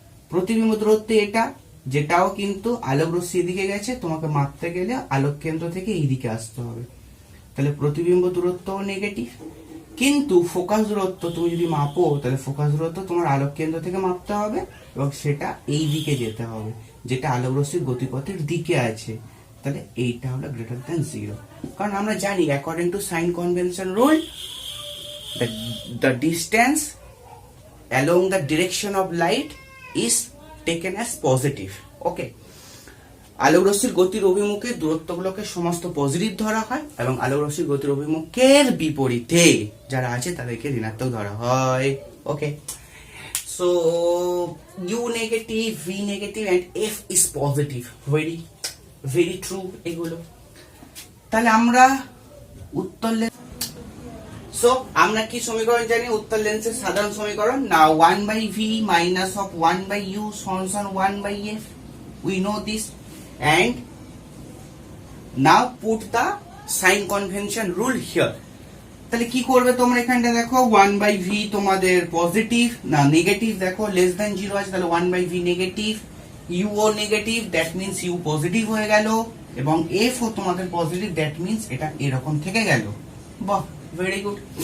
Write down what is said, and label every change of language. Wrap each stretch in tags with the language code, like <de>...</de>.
<bn>প্রতিবিম্ব দূরত্ব এটা, যেটাও কিন্তু আলোক রশ্মি এদিকে গেছে, তোমাকে মাপতে গেলে আলোক কেন্দ্র থেকে এইদিকে আসতে হবে, তাহলে প্রতিবিম্ব দূরত্বও নেগেটিভ। কিন্তু ফোকাস দূরত্ব তুমি যদি মাপো, তাহলে ফোকাস দূরত্ব তোমার আলোক কেন্দ্র থেকে মাপতে হবে এবং সেটা এই দিকে যেতে হবে, যেটা আলোক রশ্মির গতিপথের দিকে আছে, তাহলে এইটা হলো >0। কারণ আমরা জানি</bn> <en>According to sign convention rule, the distance along the direction of light is taken as positive.</en> <bn>ওকে, আলোক রশ্মির গতির অভিমুখে দূরত্বগুলোকে সমস্ত পজিটিভ ধরা হয় এবং আলোক রশ্মির গতির অভিমুখের বিপরীতে যারা আছে তাদেরকে ঋণাত্মক ধরা হয়।</bn> <en>Okay, so U negative, V negative and F is positive. Very very true এগুলো।</en> <bn>তাহলে আমরা উত্তর সো আমরা কি সমীকরণ জানি, উত্তর লেন্সের সাধারণ সমীকরণ না, 1/v minus of 1/u সমান 1/f,</bn> <en>we know this, and now put the sign convention rule here.</en> <bn>তাহলে কি করবে তোমরা, এখানটা দেখো 1/v তোমাদের পজিটিভ না নেগেটিভ, দেখো লেস দ্যান 0 আছে, তাহলে 1/v negative, u O negative, that means u positive হয়ে গেল, এবং f ও তোমাদের পজিটিভ, দ্যাট মিন্স এটা এরকম থেকে গেল। বাহ,</bn> <en>Very good.</en>